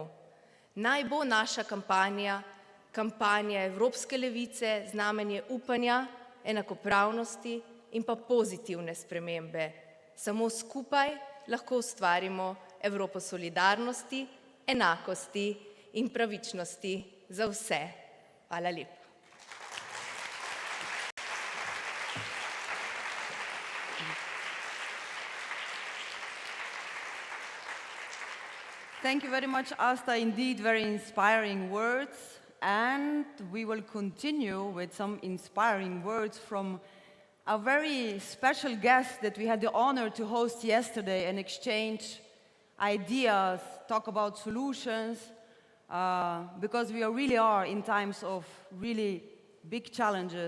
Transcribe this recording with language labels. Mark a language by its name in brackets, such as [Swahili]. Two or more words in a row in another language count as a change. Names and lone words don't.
[Slovenian] Naj bo naša kampanja Evropske levice znamenje upanja, enakopravnosti in pa pozitivne spremembe. Samo skupaj lahko ustvarimo Evropo solidarnosti, enakosti in pravičnosti za vse. Hvala lepa. [English] Thank you very much, Asta. Indeed, very inspiring words. And we will continue with some inspiring words from a very special guest that we had the honor to host yesterday and exchange ideas, talk about solutions, because we really are in times of really big challenges.